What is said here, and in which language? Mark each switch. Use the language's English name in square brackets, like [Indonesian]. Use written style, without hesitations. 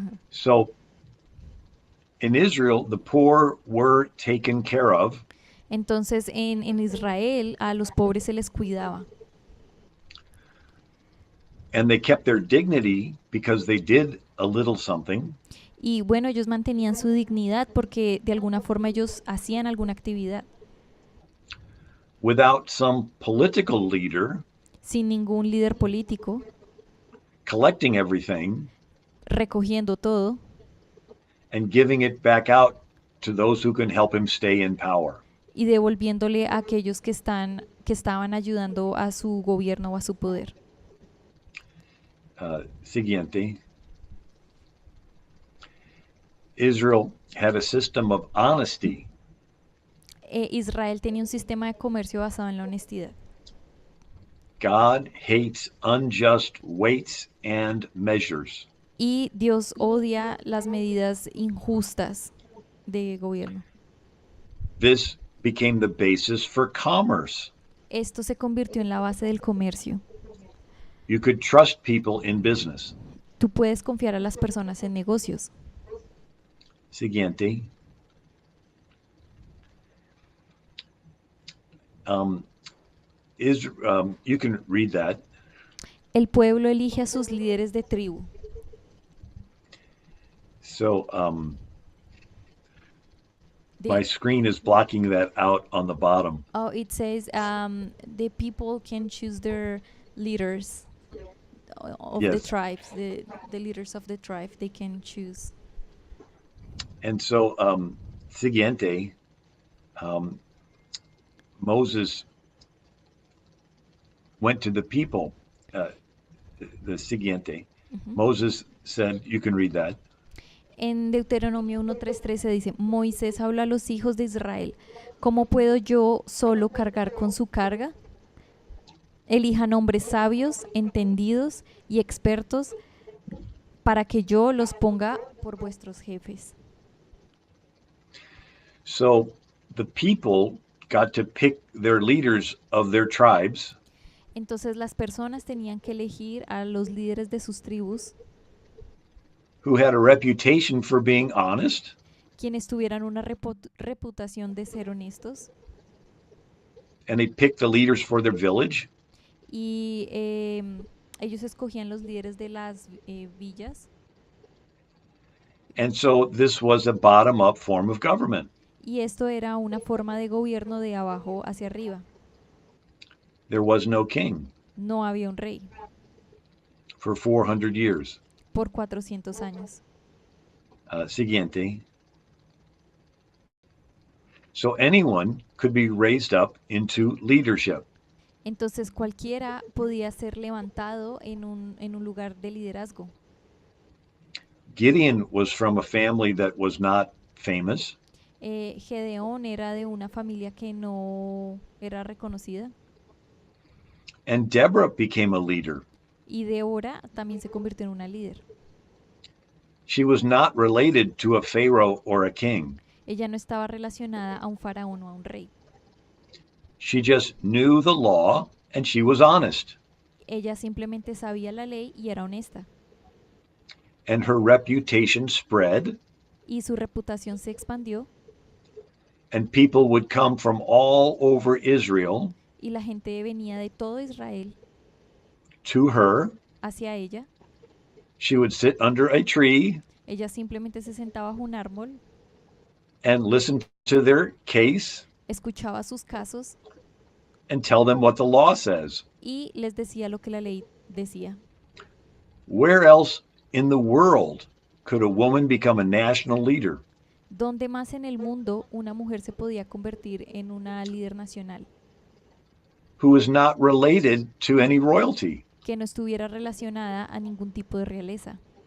[English] So in Israel, the poor were taken care of, [Spanish] Entonces en Israel a los pobres se les cuidaba [English] and they kept their dignity because they did a little something. [Spanish] y bueno, ellos mantenían su dignidad porque de alguna forma ellos hacían alguna actividad [English] Without some political leader [Spanish] sin ningún líder político, [English] collecting everything [Spanish] recogiendo todo [English] and giving it back out to those who can help him stay in power. [Spanish] y devolviéndole a aquellos que estaban ayudando a su gobierno o a su poder. Siguiente. [English] Israel had a system of honesty. [Spanish] Israel tenía un sistema de comercio basado en la honestidad. [English] God hates unjust weights and measures. [Spanish] Y Dios odia las medidas injustas de gobierno. [English] This became the basis for commerce. [Spanish] Esto se convirtió en la base del comercio. [English] You could trust people in business. [Spanish] Tú puedes confiar a las personas en negocios. Siguiente. [English] You can read that. [Spanish] El pueblo elige a sus líderes de tribu. [English] So my screen is blocking that out on the bottom. Oh, it says the people can choose their leaders of the Yes. tribes, the leaders of the tribe, they can choose. And so, [Spanish] siguiente, [English] Moses went to the people. The [Spanish] siguiente, [English] Moses said, you can read that. [Spanish] En Deuteronomio 1:3:13 dice, Moisés habla a los hijos de Israel, ¿cómo puedo yo solo cargar con su carga? Elijan hombres sabios, entendidos y expertos para que yo los ponga por vuestros jefes. [English] So the people got to pick their leaders of their tribes. [Spanish] Entonces las personas tenían que elegir a los líderes de sus tribus, [English] Who had a reputation for being honest, [Spanish] quienes tuvieran una reputación de ser honestos, [English] and they picked the leaders for their village. [Spanish] y ellos escogían los líderes de las villas. [English] And so this was a bottom-up form of government. [Spanish] Y esto era una forma de gobierno de abajo hacia arriba. [English] There was no king [Spanish] No había un rey [English] for 400 years. [Spanish] por 400 años. Siguiente. [English] So anyone could be raised up into leadership. [Spanish] Entonces cualquiera podía ser levantado en un lugar de liderazgo. [English] Gideon was from a family that was not famous. [Spanish] Gedeón era de una familia que no era reconocida [English] And Deborah became a leader. [Spanish] y Débora también se convirtió en una líder. [English] She was not related to a pharaoh or a king. [Spanish] Ella no estaba relacionada a un faraón o a un rey. [English] She just knew the law and she was honest. [Spanish] Ella simplemente sabía la ley y era honesta. [English] And her reputation spread, [Spanish] Y su reputación se expandió [English] and people would come from all over Israel [Spanish] y la gente venía de todo Israel [English] to her. [Spanish] hacia ella. [English] She would sit under a tree [Spanish] Ella simplemente se sentaba bajo un árbol, [English] and listen to their case [Spanish] escuchaba sus casos [English] and tell them what the law says. [Spanish] y les decía lo que la ley decía. [English] Where else in the world could a woman become a national leader [Spanish] ¿Dónde más en el mundo una mujer se podía convertir en una líder nacional [English] who is not related to any royalty? [Spanish] que no estuviera relacionada a ningún tipo de realeza?